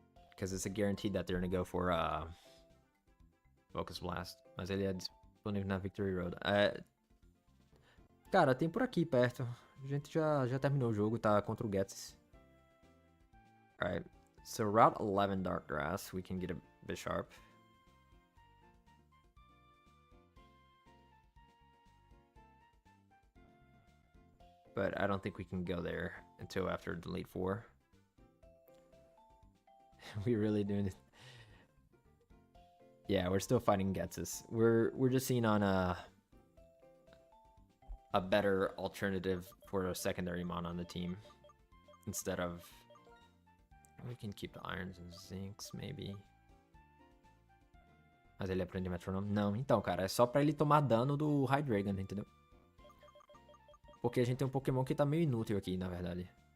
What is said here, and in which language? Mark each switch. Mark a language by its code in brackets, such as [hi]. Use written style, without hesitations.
[en] Because it's a guarantee that they're gonna go for Focus Blast. [pt] Mas ele é disponível na Victory Road. Cara, tem por aqui perto. A gente já terminou o jogo, tá contra o Gets. [en] Alright, so Route 11 Dark Grass, we can get a Bisharp. But I don't think we can go there until after Delete 4. We really doing it. Yeah, we're still fighting Getsus. We're just seeing on a better alternative for a secondary mon on the team. Instead of... We can keep the irons and zincs, maybe. [pt] Mas ele aprende Metronome? Não, então, cara, é só pra ele tomar dano do Hydreigon, entendeu? Porque a gente tem um Pokémon que tá meio inútil aqui, na verdade.